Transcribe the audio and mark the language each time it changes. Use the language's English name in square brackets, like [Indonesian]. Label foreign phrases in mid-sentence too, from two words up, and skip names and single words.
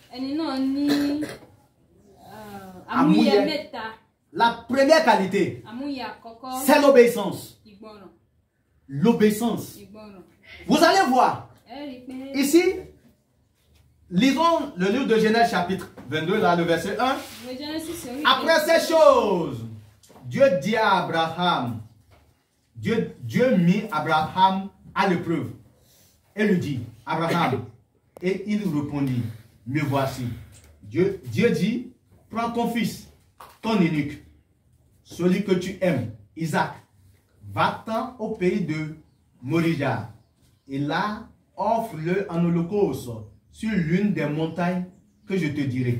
[French] La première qualité, c'est l'obéissance. L'obéissance. Vous allez voir, ici, Lisons le livre de Genèse chapitre 22, là, le verset 1. [Yoruba] Ìwé Genesis orí [French] Après [Yoruba] kejì. [French] ces choses, Dieu dit à Abraham, Dieu mit Abraham à l'épreuve et lui dit, Abraham, et il répondit, me voici. Dieu dit, prends ton fils, ton unique, celui que tu aimes, Isaac, va-t'en au pays de Moria, et là, offre-le en holocauste sur l'une des montagnes que je te dirai.